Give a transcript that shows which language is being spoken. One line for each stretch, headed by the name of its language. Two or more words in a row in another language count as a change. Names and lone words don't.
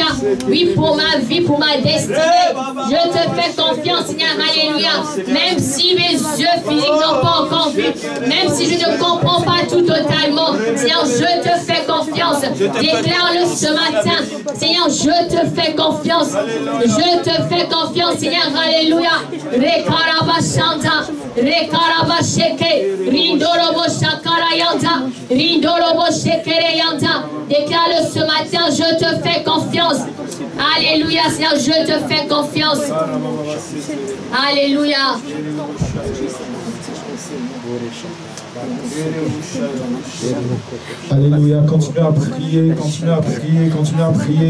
French: Oui, pour ma vie, pour ma destinée. Je te fais confiance, Seigneur. Alléluia. Même si mes yeux physiques n'ont pas encore vu, même si je ne comprends pas tout totalement, Seigneur, je te fais confiance. Déclare-le ce matin. Seigneur, je te fais confiance. Je te fais confiance, Seigneur. Alléluia. Rekarabashanta. Rekarabasheke. Rindorobo shakarayanta. Rindorobo shekereyanta. Déclare-le ce matin, je te fais confiance. Alléluia, Seigneur, je te fais confiance. Alléluia. Alléluia, continuez à prier, continuez à prier, continuez à prier.